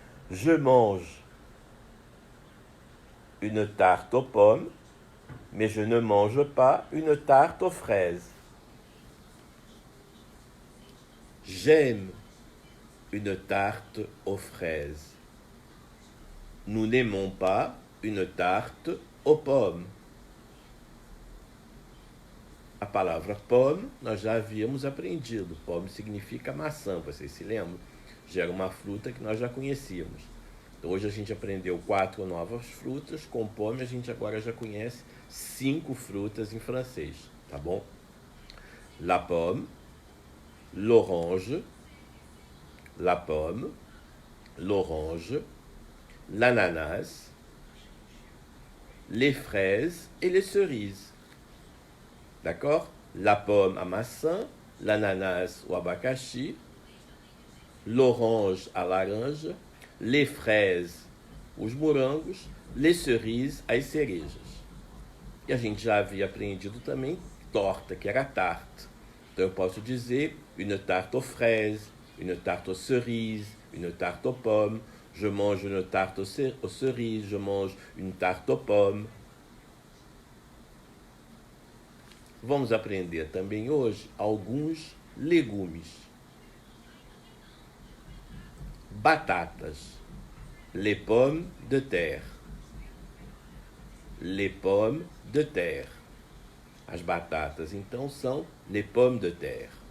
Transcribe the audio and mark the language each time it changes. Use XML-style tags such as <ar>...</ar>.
<fr>Je mange une tarte aux pommes, mais je ne mange pas une tarte aux fraises. J'aime une tarte aux fraises. Nous n'aimons pas une tarte aux pommes.</fr> <pt>A palavra pomme nós já havíamos aprendido. Pomme significa maçã, vocês se lembram? Já era uma fruta que nós já conhecíamos. Então, hoje a gente aprendeu 4 novas frutas. Com pomme a gente agora já conhece 5 frutas em francês, tá bom?</pt> <fr>La pomme, l'orange, la pomme, l'orange, l'ananas, les fraises et les cerises. D'accord? La pomme,</fr> <pt>a maçã,</pt> <fr>l'ananas,</fr> <pt>o abacaxi,</pt> <fr>l'orange,</fr> <pt>a laranja,</pt> <fr>les fraises,</fr> <pt>os morangos,</pt> <fr>les cerises,</fr> <pt>as cerejas. E a gente já havia aprendido também torta, que era tarte. Então eu posso dizer</pt> <fr>une tarte aux fraises, une tarte aux cerises, une tarte aux pommes. Je mange une tarte aux cerises, je mange une tarte aux pommes.</fr> <pt>Vamos aprender também hoje alguns legumes.</pt> <fr>Batatas, les pommes de terre. Les pommes de terre.</fr> <pt>As batatas, então, são</pt> <fr>les pommes de terre.</fr>